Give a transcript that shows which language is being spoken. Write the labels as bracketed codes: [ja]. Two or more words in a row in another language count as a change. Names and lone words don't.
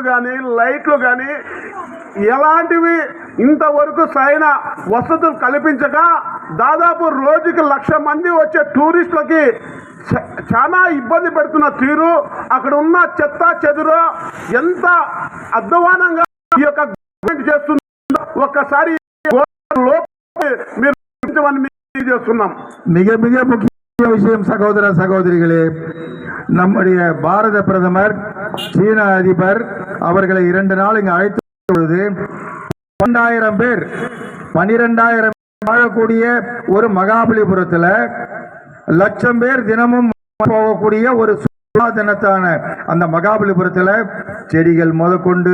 [te] కానీ, లైట్లు కానీ ఎలాంటివి ఇంతవరకు సరైన వసతులు కల్పించక దాదాపు రోజుకి 1,00,000 మంది వచ్చే టూరిస్టులకి చాలా ఇబ్బంది పెడుతున్న తీరు, అక్కడ ఉన్న చెత్త చెదురు ఎంత అధ్వానంగా ఈ యొక్క గవర్నమెంట్ చేస్తుందో ఒక్కసారి మీరు చేస్తున్నాం. [ta] மிக மிக முக்கிய விஷயம் சகோதர சகோதரிகளே, நம்முடைய பாரத பிரதமர் சீன அதிபர் அவர்களை 2 நாள் இங்கு அழைத்த பொழுது 12,000 பேர் வாழக்கூடிய ஒரு மகாபலிபுரத்தில் 1,00,000 பேர் தினமும் போகக்கூடிய ஒரு சுற்றுலா தினத்தான அந்த மகாபலிபுரத்தில் செடிகள் முதற்கொண்டு,